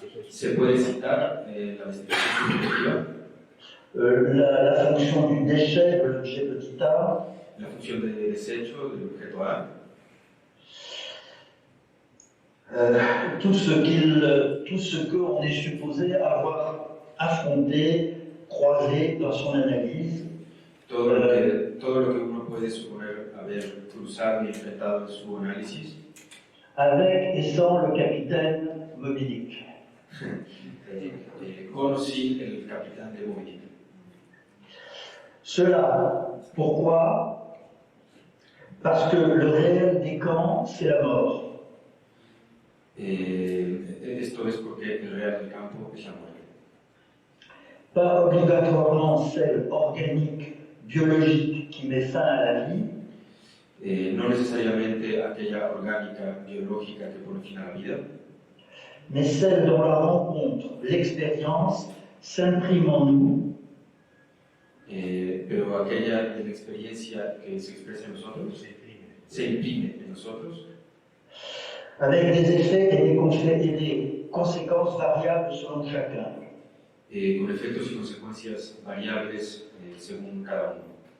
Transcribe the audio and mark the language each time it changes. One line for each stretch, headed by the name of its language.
Spanish: se puede citar la destitución subjetiva,
French: la fonction du déchet de l'objet petit a,
Spanish: la función de desecho del objeto A,
French: tout ce qu'on est supposé avoir affronté, croisé dans son analyse,
Spanish: todo lo que uno puede suponer haber cruzado y enfrentado en su análisis,
French: avec et sans le capitaine Moby-Dick.
Spanish: con o sin el capitán de Moby.
French: Cela, pourquoi? Parce que le réel des camps, c'est la mort.
Spanish: Esto es porque el real del campo es la muerte.
French: Pas obligatoirement celle organique, biologique qui met fin à la vie,
Spanish: No necesariamente aquella orgánica, biológica que pone fin a la vida,
French: mais celle dont la rencontre, l'expérience s'imprime en nous,
Spanish: pero aquella de la experiencia que se expresa en nosotros, se imprime en nosotros,
French: avec des effets et des conséquences variables selon chacun.
Spanish: con efectos y consecuencias variables según cada uno.